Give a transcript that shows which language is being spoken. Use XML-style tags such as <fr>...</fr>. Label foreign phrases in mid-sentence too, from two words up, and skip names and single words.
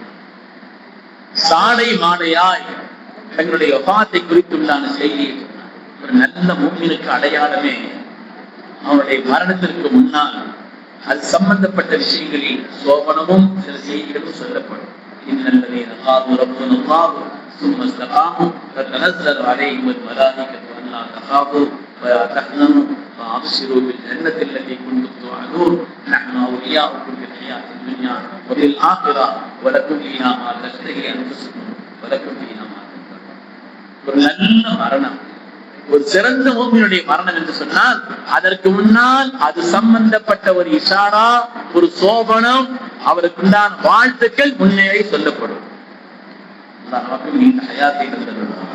<ta>சாடை மாடையாய் தங்களுடைய வஃபாத்தை குறித்துள்ளான செய்தியை சொன்னார். ஒரு நல்ல முஃமினுக்கு அடையாளமே அவருடைய மரணத்திற்கு முன்னால் அது சம்பந்தப்பட்ட விஷயங்களில் சோபனமும் சில செய்திகளும் சொல்லப்படும்.</ta> <ar>إن الذين قالوا ربنا الله ثم استقاموا تتنزل عليهم الملائكة ألا تخافوا ولا تحزنوا وأبشروا بالجنة التي كنتم توعدون نحن أولياؤكم في الحياة الدنيا وفي الآخرة ولكم فيها ما تشتهي أنفسكم ولكم فيها ما تدعون.</ar> <ta>ஒரு நல்ல மரணம், ஒரு சிறந்த மூமினுடைய மரணம் என்று சொன்னால் அதற்கு முன்னால் அது சம்பந்தப்பட்ட ஒரு இஷாரா, ஒரு சோபனம், அவருக்கு உண்டான வாழ்த்துக்கள் முன்னேறி சொல்லப்படும். நமக்கு நீண்ட ஹயாத்தை தந்திருக்கிறார்.</ta>